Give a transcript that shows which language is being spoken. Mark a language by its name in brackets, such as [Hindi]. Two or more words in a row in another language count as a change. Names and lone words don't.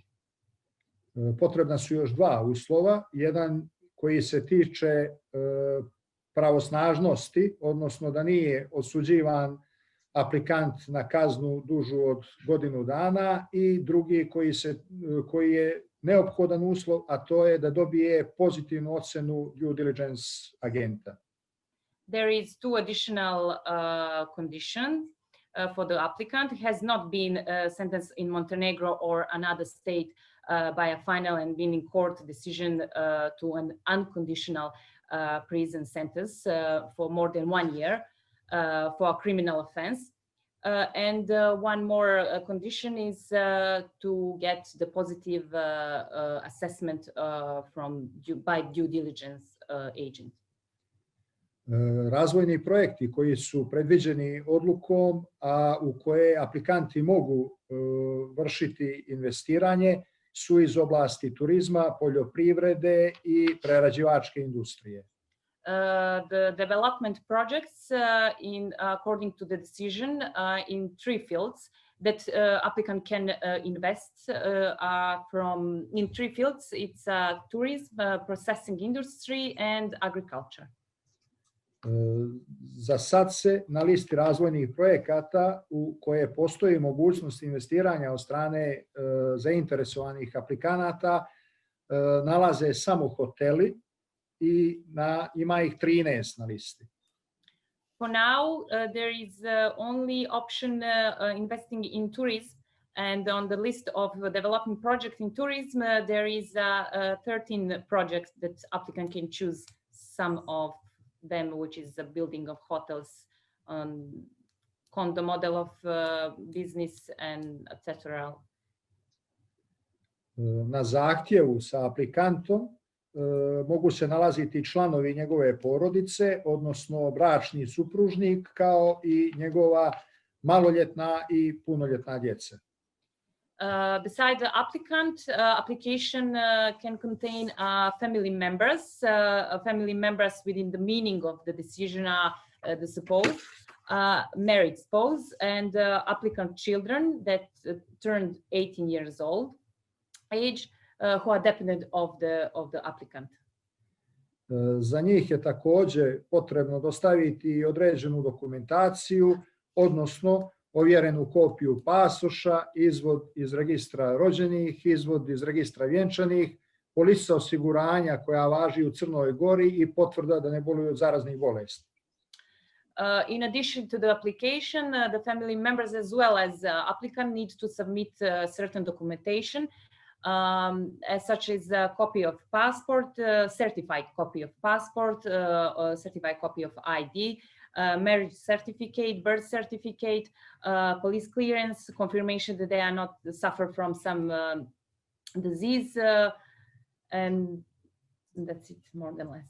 [Serbian] Potrebna su još 2 uslova. Jedan koji se tiče pravosnažnosti, odnosno da nije osuđivan aplikant na kaznu dužu od godinu dana, i drugi koji je neophodan uslov, a to je da dobije pozitivnu ocjenu [English] due diligence [Serbian] agenta. [English] There is 2 additional conditions for the applicant. He has not been sentenced in Montenegro or another state by a final and binding court decision to an unconditional prison sentence for more than 1 year for a criminal offense. And one more condition is to get the positive assessment by due diligence agent. [Serbian] Razvojni projekti koji su predviđeni odlukom, a u koje aplikanti mogu vršiti investiranje, su iz oblasti turizma, poljoprivrede i prerađivačke industrije. [English] The development projects, according to the decision, in 3 fields that applicant can invest in 3 fields. It's tourism, processing industry, and agriculture. [Serbian] Za sad se na listi razvojnih projekata u koje postoji mogućnost investiranja od strane zainteresovanih aplikanata nalaze samo hoteli i ima ih 13 na listi. [English] For now, there is only option investing in tourism, and on the list of developing projects in tourism, there is 13 projects that applicant can choose some of them, which is the building of hotels, condo model of business, and etc. [Serbian] Na zahtjevu sa aplikantom mogu se nalaziti članovi njegove porodice, odnosno bračni supružnik, kao i njegova maloljetna i punoljetna djeca. [English] Besides the applicant, application can contain family members within the meaning of the decision are the spouse, married spouse, and applicant children that turned 18 years old age, who are dependent of the applicant. [Serbian] Za njih je također potrebno dostaviti određenu dokumentaciju, odnosno ovjerenu kopiju pasoša, izvod iz registra rođenih, izvod iz registra vjenčanih, polisa osiguranja koja važi u Crnoj Gori i potvrda da ne boluju od zaraznih bolesti. [English] In addition to the application, the family members as well as applicant need to submit certain documentation, such as a copy of passport, certified copy of passport, certified copy of ID, marriage certificate, birth certificate, police clearance, confirmation that they are not suffer from some disease, and that's it, more than less.